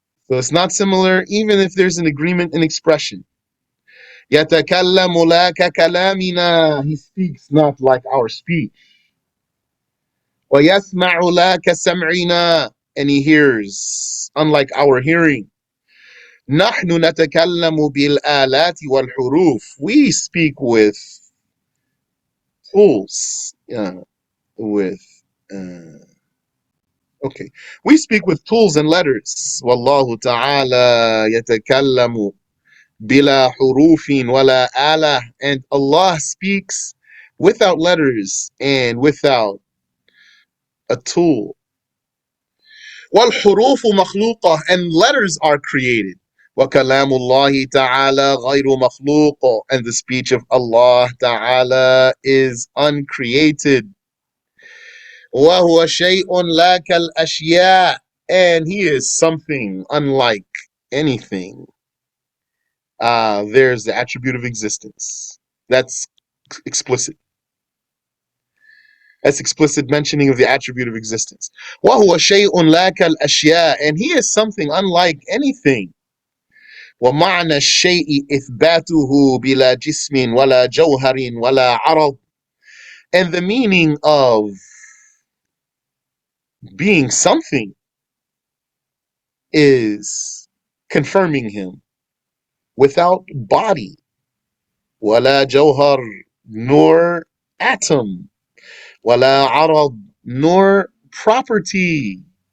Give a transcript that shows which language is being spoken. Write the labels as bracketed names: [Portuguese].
[English] So it's not similar even if there's an agreement in expression. [Arabic] يَتَكَلَّمُ لَا كَكَلَامِنَا. [English] He speaks not like our speech. [Arabic] وَيَسْمَعُ لَا كَسَمْعِنَا. [English] And he hears unlike our hearing. [Arabic] نحن نتكلم بالآلات والحروف. [English] We speak with tools. With okay. We speak with tools and letters. [Arabic] والله تعالى يتكلم بلا حروف ولا آلة. [English] And Allah speaks without letters and without a tool. [Arabic] والحروف مخلوقة. [English] And letters are created. [Arabic] وكلام الله تعالى غير مخلوق. [English] And the speech of Allah Ta'ala is uncreated. [Arabic] وهو شيء لا كالأشياء. [English] And he is something unlike anything. There's the attribute of existence. That's explicit. That's explicit mentioning of the attribute of existence. [Arabic] وهو شيء لا كالأشياء. [English] And he is something unlike anything. [Arabic] ومعنى الشيء إثباته بلا جسم ولا جوهر ولا عرض. [English] And the meaning of being something is confirming him without body, [Arabic] ولا جوهر, [English] nor atom, [Arabic] ولا عرض, [English] nor property.